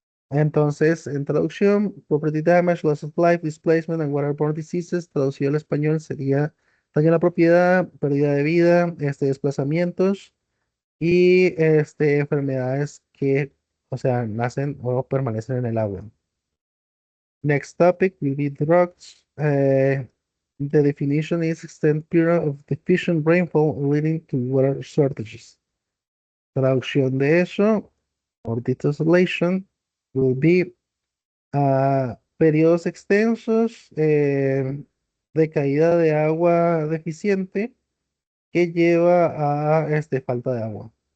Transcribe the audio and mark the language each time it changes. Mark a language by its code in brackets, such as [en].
[es] Entonces, en traducción, [en] property damage, loss of life, displacement and waterborne diseases, [es] traducido al español sería daño a la propiedad, pérdida de vida, desplazamientos y enfermedades que, o sea, nacen o permanecen en el agua. [en] Next topic will be drugs. The definition is extended period of deficient rainfall leading to water shortages. [es] Traducción de eso, [en] or the translation, will be [es] periodos extensos de caída de agua deficiente que lleva a falta de agua.